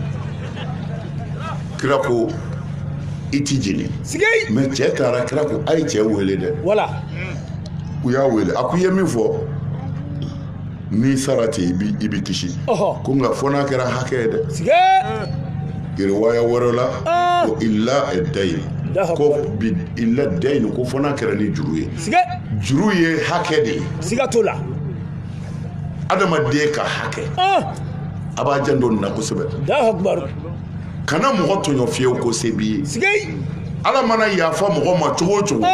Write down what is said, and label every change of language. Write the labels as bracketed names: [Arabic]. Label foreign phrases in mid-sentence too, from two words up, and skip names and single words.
[Bambara] kira ko i ti jeni sigei mais cɛ taara kira ko a ye cɛ wele dɛ wala u y'a wele a ko i ye min fɔ n'i sara ten i bi kisi Ɔhɔ. ko nka fɔ n'a kɛra hakɛ ye dɛ sigei giriwaya wɛrɛ la ko [Arabic] إلا الدين Allahu ko akbar [Bambara] bi [Arabic] إلا الدين [Bambara] ko fɔ n'a kɛra ni juru ye sigei juru ye hakɛ de ye siga t'o la adamaden ka hakɛ a b'a janto nin na kosɛbɛ [Arabic] الله أكبر [Bambara] kana mɔgɔ tɔɲɔ fiyewu ko se b'i ye sigei ala mana yafa mɔgɔ ma cogo o cogo